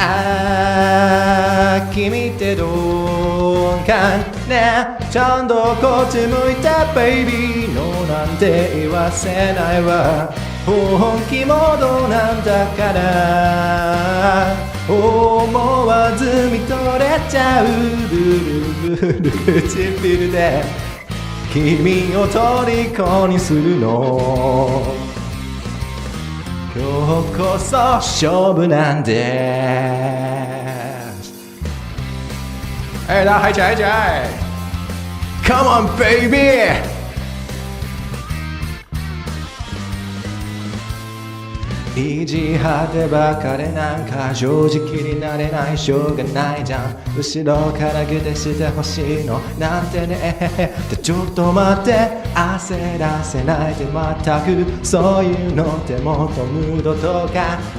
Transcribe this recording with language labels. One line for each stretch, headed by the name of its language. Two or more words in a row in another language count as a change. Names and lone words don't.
Japanese: 君ってどうかねちゃんとこっち向いたベイビーのなんて言わせないわ本気モードなんだから思わず見とれちゃうルルルル唇で君を虜にするの今日こそ勝負なんです
Chinese: 大家嗨起来嗨起来
English: Come on baby
Japanese: 意地張ってばかりなんか正直になれないしょうがないじゃん後ろからグテしてほしいのなんてねちょっと待って焦らせないで全くそういうのってもっとムードとか